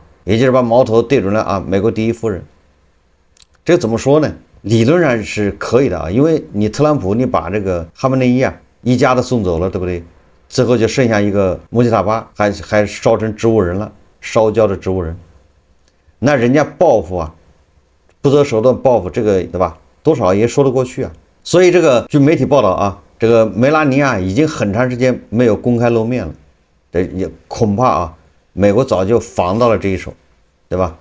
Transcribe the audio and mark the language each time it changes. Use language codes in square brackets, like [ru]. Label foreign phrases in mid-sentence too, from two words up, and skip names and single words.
[zh] 也就是把矛頭對準了啊，美國第一夫人。這個怎麼說呢？理論上是可以的啊，因為你特朗普你把這個哈梅內伊啊一家都送走了，对不对？最後就剩下一個穆吉塔巴，還燒成植物人了，燒焦的植物人。那人家報復啊， 不擇手段報復，這個对吧？多少也說得過去啊。所以这個據媒體報道啊，這個梅拉尼亞已經很長時間沒有公開露面了，這也恐怕啊，美國早就防到了這一手，對吧？